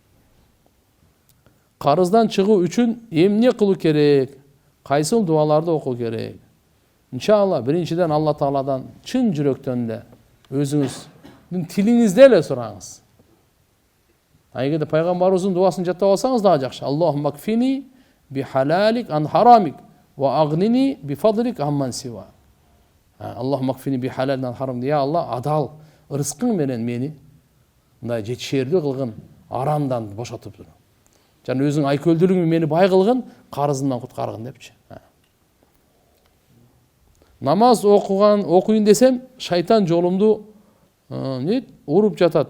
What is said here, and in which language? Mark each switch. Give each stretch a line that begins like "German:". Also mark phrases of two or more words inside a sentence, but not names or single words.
Kyrgyz: Карыздан чыгуу үчүн эмне кылуу керек? Кайсыл дуаларды окуу керек? Иншалла, биринчиден Алла Тааладан чын жүрөктөн эле өзүңүздүн тилиңизде эле сураңыз. Эгерде пайгамбарыбыздын дуасын жаттап алсаңыз дагы жакшы.
Arabic: اللهم اكفني بحلالك عن حرامك وأغنني بفضلك عمن سوا. اللهم اكفني بحلالك عن حرام.
Kyrgyz: Я Алла, адал ырыскың менен мени мындай жетишерлүү кылгын, арамдан бошотуп тур. Жана өзүң айкөлдүүлүгүң мени бай кылгын, карызымдан куткаргын депчи. Намаз окуйын десем, шайтан жолумду уруп жатат.